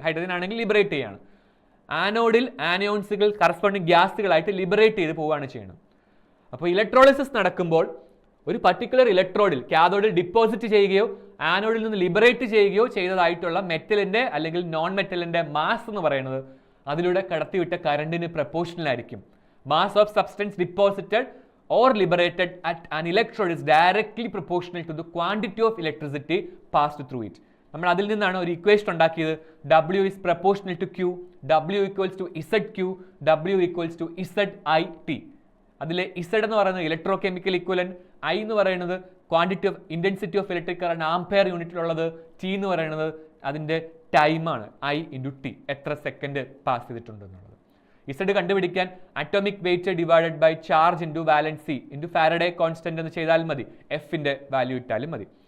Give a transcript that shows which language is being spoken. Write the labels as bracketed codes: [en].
[ml] Hydrogen ആണെങ്കിൽ liberate ചെയ്യാണ്. ആനോഡിൽ ആനിയോൺസുകൾ corresponding ഗ്യാസുകളായിട്ട് liberate ചെയ്ത് പോവുകയാണ് ചെയ്യുന്നത്. അപ്പോൾ ഇലക്ട്രോളിസിസ് നടക്കുമ്പോൾ ഒരു പർട്ടിക്കുലർ ഇലക്ട്രോഡിൽ കാഥോഡിൽ ഡിപ്പോസിറ്റ് ചെയ്യുകയോ ആനോഡിൽ നിന്ന് ലിബറേറ്റ് ചെയ്യുകയോ ചെയ്തതായിട്ടുള്ള മെറ്റലിന്റെ അല്ലെങ്കിൽ നോൺ മെറ്റലിന്റെ മാസ് എന്ന് പറയുന്നത് അതിലൂടെ കടത്തിവിട്ട കറണ്ടിന് പ്രപ്പോർഷണൽ ആയിരിക്കും. [en] Mass of substance deposited or liberated at an electrode is directly proportional to the quantity of electricity passed through it. [ml] നമ്മൾ അതിൽ നിന്നാണ് ഒരു ഇക്വേഷൻ ഉണ്ടാക്കിയത്. [en] W is proportional to Q, W equals to ZQ, W equals to ZIT. [ml] അതിലെ Z എന്ന് പറയുന്നത് electro chemical equivalent, I എന്ന് പറയുന്നത് quantity of intensity of electric current ampere യൂണിറ്റിലുള്ളത്, T എന്ന് പറയുന്നത് അതിൻ്റെ ടൈമാണ്, I into T, എത്ര സെക്കൻഡ് പാസ് ചെയ്തിട്ടുണ്ടെന്നുള്ളത്. [en] Z കണ്ടുപിടിക്കാൻ atomic weight divided by charge into valency into Faraday constant [ml] എന്ന് ചെയ്താൽ മതി, എഫിന്റെ വാല്യൂ ഇട്ടാലും മതി.